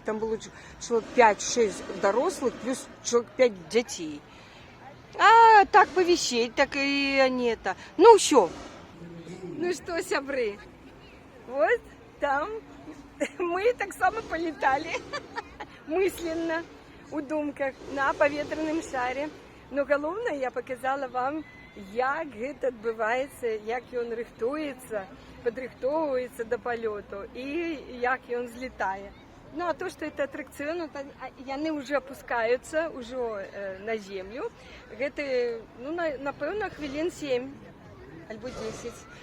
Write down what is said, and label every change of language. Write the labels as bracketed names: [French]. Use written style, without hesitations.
[Russian] Там было человек 5-6 дорослых, плюс человек 5 детей. А так повещать, так и они это. Ну все. Ну что, сябры, вот там мы так само полетали мысленно [Belarusian] у думках на паветраным шаре. Но головне, я показала вам, як гэта адбываецца, як ён рыхтуецца, падрыхтоўваецца до палёту і як ён злетае. [Russian] Ну а то, что это аттракцион, яны уже опускаются уже на землю. [Belarusian] Гэта, ну, напэўна, хвілін 7 альбо 10.